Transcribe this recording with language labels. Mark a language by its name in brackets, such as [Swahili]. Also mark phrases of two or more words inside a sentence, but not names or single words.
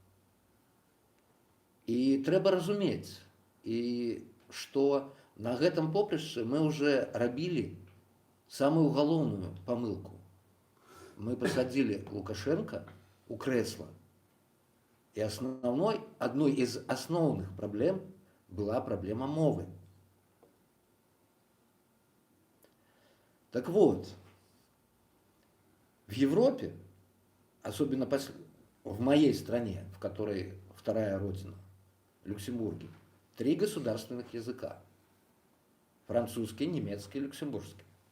[Belarusian] І трэба разумець, і што на гэтым попрышчы мы ўжо рабілі самую галоўную памылку. Мы пасадзілі Лукашенка у крэсла. І адной из асноўных праблем была праблема мовы. [Russian] Так вот, в Европе, особенно в моей стране, в которой вторая родина, Люксембурге, 3 государственных языка. Французский, немецкий, люксембургский.